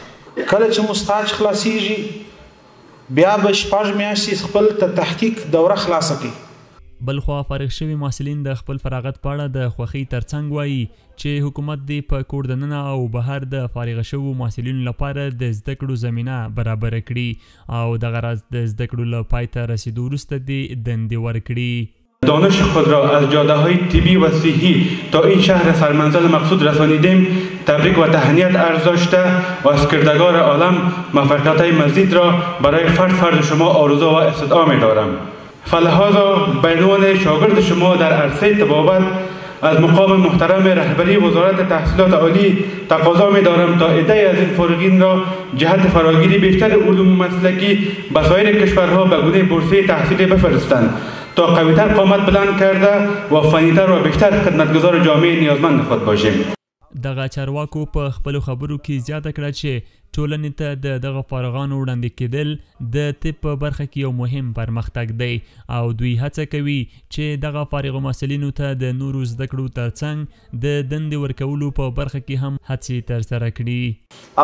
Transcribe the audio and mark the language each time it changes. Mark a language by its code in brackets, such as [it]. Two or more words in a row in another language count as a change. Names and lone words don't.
[ps] کله چې مو سټاج خلاصیږي بیا به شپږ میاشتې خپل تحقیق دوره خلاصه کړي. بلخوا فارغ شوي محصلین د خپل فراغت په اړه د خوښۍ ترڅنګ وایي چې حکومت دې په کور دننه او بهر د فارغ شوو محصلینو لپاره د زده کړو زمینه برابره کړي او دغه راز د زده کړو له پای ته رسیدو وروسته دې دندې ورکړي. [fa] دانش خود را از جاده‌های طبی و صحی تا این شهر سرمنزل مقصود رسانیدیم. تبریک و تهنیت عرض داشته و از کردگار عالم موفقیت‌های مزید را برای فرد شما آرزو و استدعا می‌دارم. فلهذا به عنوان شاگرد شما در عرصه طبابت از مقام محترم رهبری وزارت تحصیلات عالی تقاضا می‌دارم تا عده‌ای از این فارغین را جهت فراگیری بیشتر علوم مسلکی به سایر کشورها به گونه بورسیه تحصیلی بفرستند تا قوی‌تر قامت بلند کرده و فنی‌تر و بیشتر خدمتگزار جامعه نیازمند خود باشیم. [ps] دغه چارواکو په خپلو خبرو کې زیاته کړه چې ټولنې ته د دغه فارغانو وړاندې کېدل د طب په برخه کې یو مهم پرمختګ دی او دوی هڅه کوي چې دغه فارغو محصلینو ته د نورو زده کړو ترڅنګ د دندې ورکولو په برخه کې هم هڅې ترسره کړي.